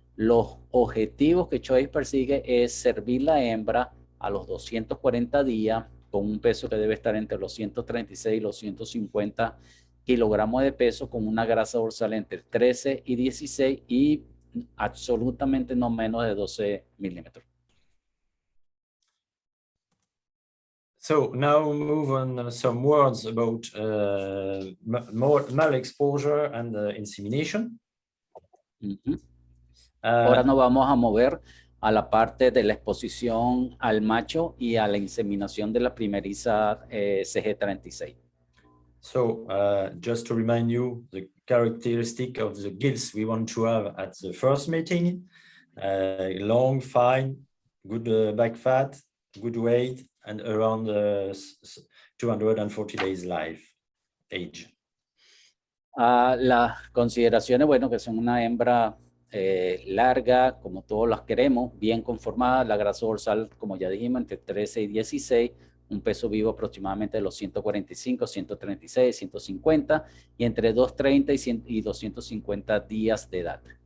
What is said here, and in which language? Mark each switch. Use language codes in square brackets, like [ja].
[es] Los objetivos que Choice persigue es servir la hembra a los 240 días con un peso que debe estar entre los 136 y los 150 kilogramos de peso, con una grasa dorsal entre 13 y 16 y absolutamente no menos de 12 milímetros. [en] So now move on some words about male exposure and insemination. [es] Ahora nos vamos a mover a la parte de la exposición al macho y a la inseminación de la primeriza CG36. [en] So just to remind you, the characteristic of the gills we want to have at the first mating: long, fine, good back fat, good weight, and around 240 days life age. [es] Las consideraciones, bueno, que son una hembra larga, como todos las queremos, bien conformada, la grasa dorsal, como ya dijimos, entre 13 y 16, un peso vivo aproximadamente de los 145, 136, 150, y entre 230 y 250 días de edad.